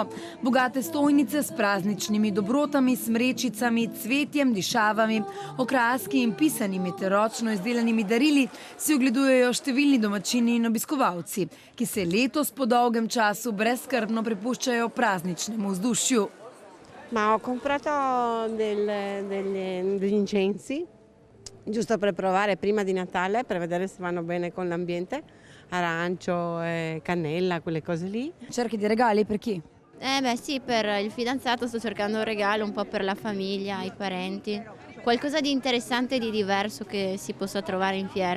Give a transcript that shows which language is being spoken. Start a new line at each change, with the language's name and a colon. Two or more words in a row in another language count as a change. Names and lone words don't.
Slovenian: Bogate stojnice s prazničnimi dobrotami, smrečicami, cvetjem, dišavami, okraski in pisanimi ter ročno izdelanimi darili si ogledujejo številni domačini in obiskovalci, ki se letos po dolgem času brezskrbno prepuščajo prazničnemu vzdušju.
Italian: Ma ho comprato degli incensi, giusto per provare prima di Natale, per vedere se vanno bene con l'ambiente, arancio e cannella, quelle cose lì. Cerchi dei regali per chi? Sì, per il fidanzato sto cercando un regalo un po' per la famiglia, i parenti, qualcosa di interessante e di diverso che si possa trovare in fiera.